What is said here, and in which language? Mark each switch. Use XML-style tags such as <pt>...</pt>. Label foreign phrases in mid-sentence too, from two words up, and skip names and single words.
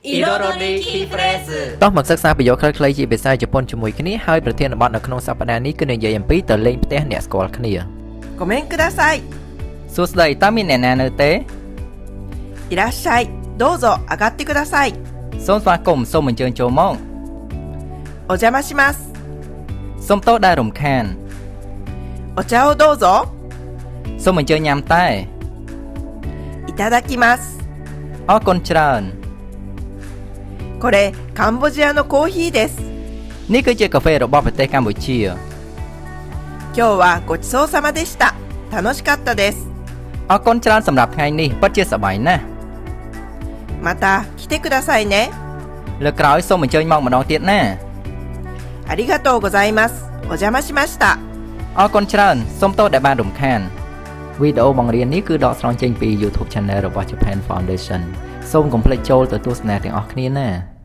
<en>Iroroni key phrase</en> <km>តោះមកសិក្សាប្រយោគខ្លីៗជាភាសាជប៉ុនជាមួយគ្នាហើយប្រធានបទនៅក្នុងសប្តាហ៍នេះគឺនិយាយអំពីទៅលេងផ្ទះអ្នកស្គាល់គ្នា</km> <ja>ごめんください。</ja> <km>សួស្តីតើមានអ្នកណានៅទេ</km> <ja>いらっしゃい。どうぞ上がってください。</ja> <km>សូមស្វាគមន៍សូមអញ្ជើញចូលមក</km> <ja>お邪魔します。</ja> <km>សូមតោដែលរំខាន</km> <ja>お茶をどうぞ。</ja> <km>សូមអញ្ជើញញ៉ាំតែ</km> <ja>いただきます。</ja> <km>អរគុណច្រើន</km> <ja>これカンボジアのコーヒーです。</ja> <km>នេះគឺជាកាហ្វេរបស់ប្រទេសកម្ពុជា</km> <ja>今日はごちそうさまでした。楽しかったです。</ja> <km>អរគុណច្រើនសម្រាប់ថ្ងៃនេះពិតជាសប្បាយណាស់</km> <ja>また来てくださいね。</ja> <km>លើកក្រោយសូមអញ្ជើញមកម្ដងទៀតណា</km> <ja>ありがとうございます。お邪魔しました。</ja> <km>អរគុណច្រើនសូមតោដែលបានរំខានវីដេអូបង្រៀននេះគឺដកស្រង់ចេញពី YouTube Channel របស់ Japan Foundation សូមកុំភ្លេចចូលទៅទស្សនាទាំងអស់គ្នាណា</km>